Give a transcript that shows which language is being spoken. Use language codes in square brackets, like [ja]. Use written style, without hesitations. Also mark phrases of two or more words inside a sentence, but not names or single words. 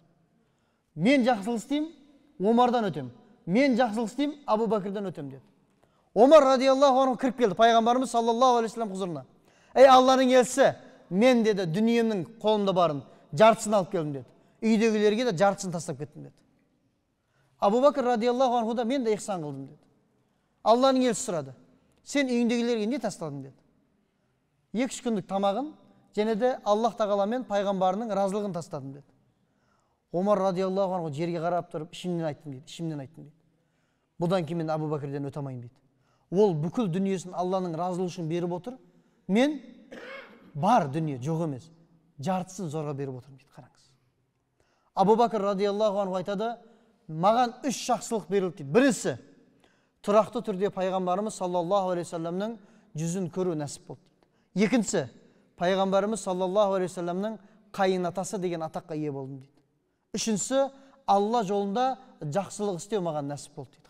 [kk] Мен жақсылық істеймін, Омардан өтем. Мен жақсылық істеймін, Абу Бакрдан өтем деді. Омар [ar] رضي الله عنه [kk] кіріп келді пайғамбарымыз [ar] صلى الله عليه وسلم [kk] хұзурына. Ей Алланың елшісі, мен деді дүниемнің қолымда барын жартысын алып келдім деді. Үйдегілерге де жартысын тастап кеттім деді. Абу Бакр [ar] رضي الله عنه [kk] да мен де ихсан қылдым деді. Алланың елшісі сұрады: сен үйіңдегілерге не тастадың деді. 2-3 күндік тамағын және де Аллах тағаламен пайғамбарының разылығын тастадым деді. Омар [ar] رضي الله عنه [kk] жерге қарап тұрып, ішімнен айттым дейді. Бұдан кейін мен Абу Бакрден өте алмаймын дейді. Ол бүкіл дүниесін Алланың разылығы үшін беріп отыр. Мен бар дүние жоқ емес, жартысын зорға беріп отырмын дейді. Қараңыз. Абу Бакр [ar] رضي الله عنه [kk] айтады: маған 3 жақсылық берілді дейді. Бірінші, тұрақты түрде пайғамбарымыз [ar] صلى الله عليه وسلم [kk] жүзін көру нәсіп болды дейді. Екінші, пайғамбарымыз [ar] صلى الله عليه وسلم [kk] қайын атасы деген атаққа ие болдым дейді. Үшіншісі, Алла жолында жақсылық істеу маған нәсіп болды дейді.